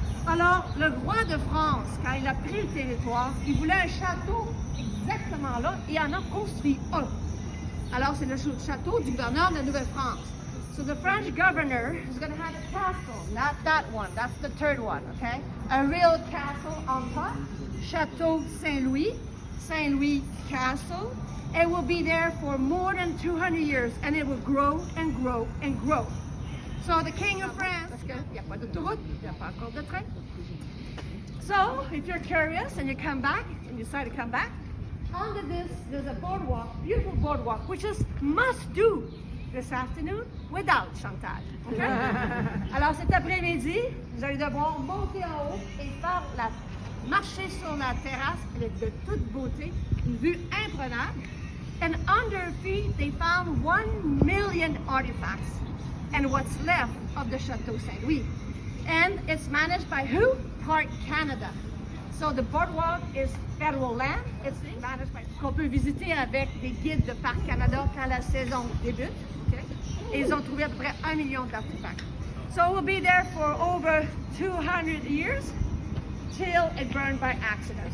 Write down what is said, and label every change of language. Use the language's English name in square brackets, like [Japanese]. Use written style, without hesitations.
[French] Alors, le roi de France, quand il a pris le territoire, il voulait un château exactement là, et il en a construit un. Alors, c'est le château du gouverneur de la Nouvelle-France. [English] So the French governor is going to have a castle, not that one, that's the third one, okay? A real castle on top, Château Saint-Louis, Saint-Louis Castle. It will be there for more than 200 years, and it will grow and grow and grow. So the King of France, [French] parce qu'il n'y a pas d'autoroute, il n'y a pas encore de train. [English] So if you're curious and you come back, and you decide to come back, under this there's a boardwalk, beautiful boardwalk, which is must do this afternoon without Chantal. Okay? [French] Alors cet après-midi, vous allez devoir monter en haut et faire marcher sur la terrasse, elle est de toute beauté, une vue imprenable. [English] And under her feet, they found 1 million artifacts and what's left of the Chateau Saint-Louis. And it's managed by who? Park Canada. So the boardwalk is federal land. It's managed by [French] qu'on peut visiter avec des guides de Parc Canada quand la saison débute. Okay? Et ils ont trouvé à peu près 1 million d'artefacts. [English] So we'll be there for over 200 years till it burned by accident.